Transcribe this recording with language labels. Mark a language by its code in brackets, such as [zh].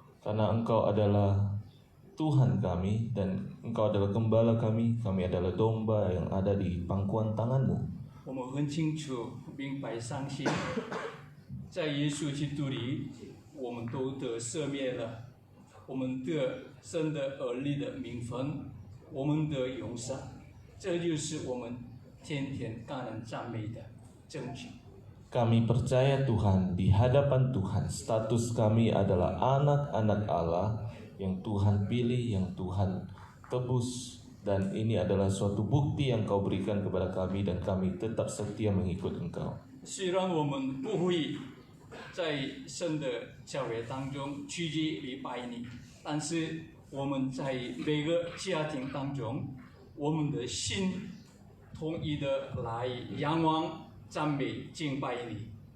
[id] karena Engkau adalah Tuhan kami dan Engkau adalah gembala kami adalah domba yang ada di pangkuan tangan-Mu. [zh] 我们很清楚明白相信，在耶稣基督里，我们都得赦免了，我们得神的儿女的名分，我们的永生，这就是我们天天感恩赞美的证据。 [id] Kami percaya Tuhan, di hadapan Tuhan, status kami adalah anak-anak Allah yang Tuhan pilih, yang Tuhan tebus, dan ini adalah suatu bukti yang Kau berikan kepada kami dan kami tetap setia mengikut Engkau. [zh] 虽然我们不会在神的教会当中聚集礼拜你，但是我们在每个家庭当中，我们的心统一的来仰望、赞美、敬拜你。